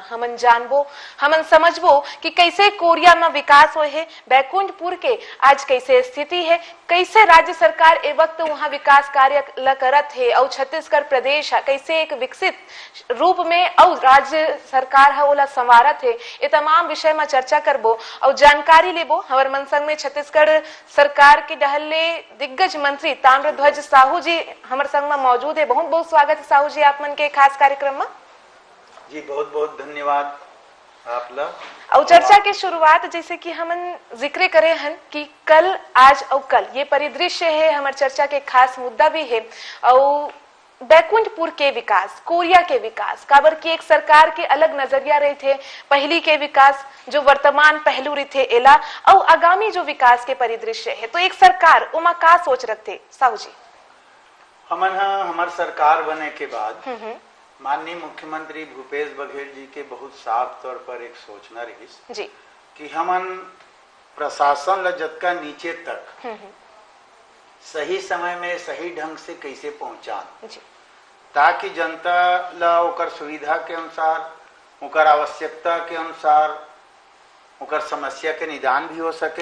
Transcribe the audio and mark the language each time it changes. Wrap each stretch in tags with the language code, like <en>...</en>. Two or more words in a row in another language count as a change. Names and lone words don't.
<hne>हमन जानबो हमन समझबो कि कैसे कोरिया में विकास हुए है, बैकुंठपुर के आज कैसे स्थिति है, कैसे राज्य सरकार ए वक्त वहां विकास कार्य ला करत है और छत्तीसगढ़ प्रदेश कैसे एक विकसित रूप में और राज्य सरकार है ओला संवारत है। ये तमाम विषय में चर्चा करबो और जानकारी लेबो। हमारे मन संग में छत्तीसगढ़ सरकार के डहले दिग्गज मंत्री ताम्रध्वज साहू जी हमारे संग में मौजूद है। बहुत बहुत स्वागत है साहू जी आप मन के खास कार्यक्रम में। जी बहुत बहुत धन्यवाद आपला। और चर्चा की शुरुआत जैसे कि हमन जिक्र करे हैं कि कल आज और कल ये परिदृश्य है, हमारे चर्चा के खास मुद्दा भी है। और बैकुंठपुर के विकास, कोरिया के विकास, काबर की एक सरकार के अलग नजरिया रहे थे, पहली के विकास जो वर्तमान पहलू रहे थे एला और आगामी जो विकास के परिदृश्य है, तो एक सरकार उमा का सोच रखते साहू जी? हमार सरकार बने के बाद माननीय मुख्यमंत्री भूपेश बघेल जी के बहुत साफ तौर पर एक सोचना रही जी कि हमन प्रशासन ला जतका नीचे तक सही समय में सही ढंग से कैसे पहुंचा, ताकि जनता ला ओकर सुविधा के अनुसार, ओकर आवश्यकता के अनुसार, ओकर समस्या के निदान भी हो सके।</hne>